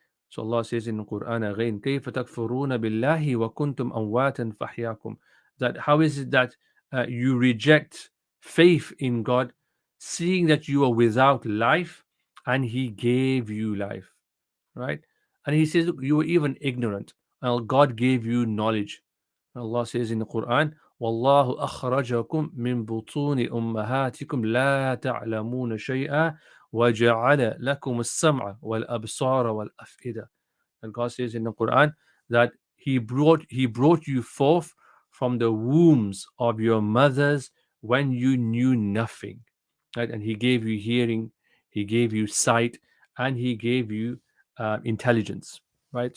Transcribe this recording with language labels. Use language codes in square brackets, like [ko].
[en] So Allah says in the Quran again, [ar] كيف تكفرون بالله وكنتم أمواتا فأحياكم, [en] that how is it that you reject faith in God, seeing that you are without life and He gave you life, right? And He says, look, you were even ignorant, and God gave you knowledge. Allah says in the Quran, [ar] والله أخرجكم من بطون أمهاتكم لا تعلمون شيئا وجعل لكم السمع والأبصار والأفئدة. [en] And God says in the Quran that He brought you forth from the wombs of your mothers when you knew nothing, right? And He gave you hearing, He gave you sight, and He gave you intelligence, right?